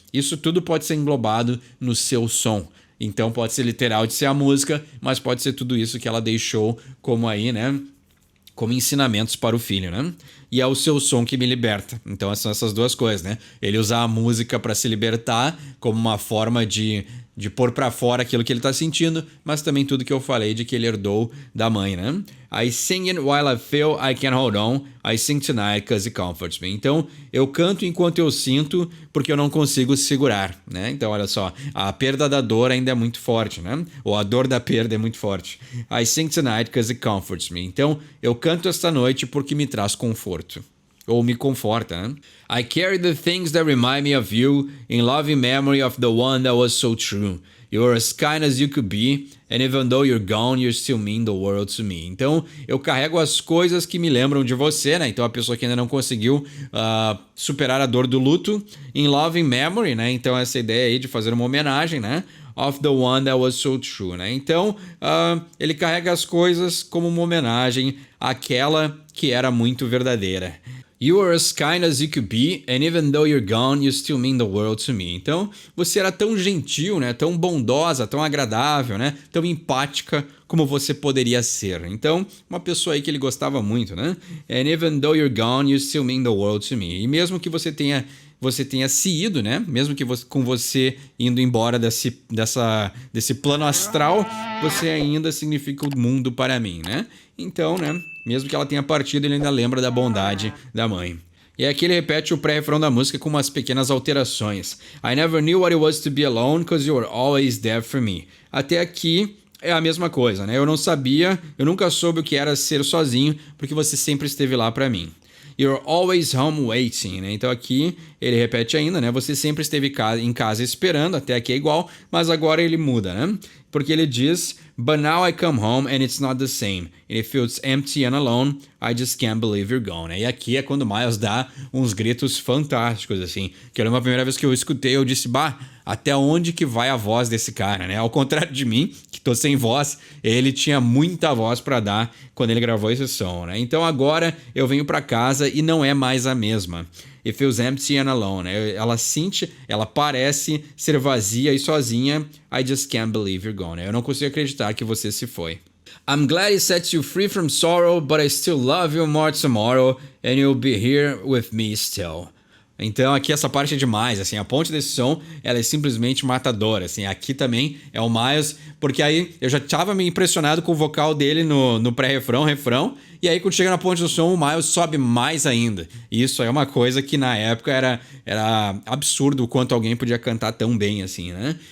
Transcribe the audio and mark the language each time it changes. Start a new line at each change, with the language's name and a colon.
Portuguese: Isso tudo pode ser englobado no seu som. Então pode ser literal de ser a música, mas pode ser tudo isso que ela deixou como aí, né? Como ensinamentos para o filho, né? E é o seu som que me liberta. Então são essas duas coisas, né? Ele usa a música para se libertar como uma forma de pôr para fora aquilo que ele tá sentindo, mas também tudo que eu falei de que ele herdou da mãe, né?
English: I sing it while I feel I can hold on. I sing tonight cause it comforts me.
Portuguese: Então, eu canto enquanto eu sinto, porque eu não consigo segurar, né? Então, olha só, a perda da dor ainda é muito forte, né? Ou a dor da perda é muito forte.
English: I sing tonight cause it comforts me.
Portuguese: Então, eu canto esta noite porque me traz conforto. Ou me conforta, né?
English: I carry the things that remind me of you in loving memory of the one that was so true. You're as kind as you could be, and even though you're gone, you still mean the world to me.
Portuguese: Então, eu carrego as coisas que me lembram de você, né? Então, a pessoa que ainda não conseguiu superar a dor do luto, in loving memory, né? Então, essa ideia aí de fazer uma homenagem, né?
English: Of the one that was so true, né?
Portuguese: Então, ele carrega as coisas como uma homenagem àquela que era muito verdadeira.
English: You are as kind as you could be, and even though you're gone, you still mean the world to me.
Portuguese: Então, você era tão gentil, né? Tão bondosa, tão agradável, né? Tão empática como você poderia ser. Então, uma pessoa aí que ele gostava muito, né?
English: And even though you're gone, you still mean the world to me.
Portuguese: E mesmo que você tenha se ido, né? Mesmo que com você indo embora desse plano astral, você ainda significa o mundo para mim, né? Então, né? Mesmo que ela tenha partido, ele ainda lembra da bondade da mãe. E aqui ele repete o pré-refrão da música com umas pequenas alterações.
English: I never knew what it was to be alone, cause you were always there for me.
Portuguese: Até aqui é a mesma coisa, né? Eu nunca soube o que era ser sozinho, porque você sempre esteve lá para mim.
English: You're always home waiting, né?
Portuguese: Então aqui ele repete ainda, né? Você sempre esteve em casa esperando, até aqui é igual, mas agora ele muda, né? Porque ele diz,
English: but now I come home and it's not the same. And it feels empty and alone. I just can't believe you're gone.
Portuguese: E aqui é quando o Miles dá uns gritos fantásticos, assim. Que era uma primeira vez que eu escutei, eu disse, até onde que vai a voz desse cara, né? Ao contrário de mim, que tô sem voz, ele tinha muita voz para dar quando ele gravou esse som, né? Então agora eu venho para casa e não é mais a mesma.
English: It feels empty and alone.
Portuguese: Ela parece ser vazia e sozinha.
English: I just can't believe you're gone.
Portuguese: Eu não consigo acreditar que você se foi.
English: I'm glad it sets you free from sorrow, but I still love you more tomorrow, and you'll be here with me still.
Portuguese: Então aqui essa parte é demais, assim, a ponte desse som, ela é simplesmente matadora, assim, aqui também é o Miles, porque aí eu já tava me impressionado com o vocal dele no pré-refrão, refrão, e aí quando chega na ponte do som, o Miles sobe mais ainda. E isso é uma coisa que na época era absurdo o quanto alguém podia cantar tão bem, assim, né?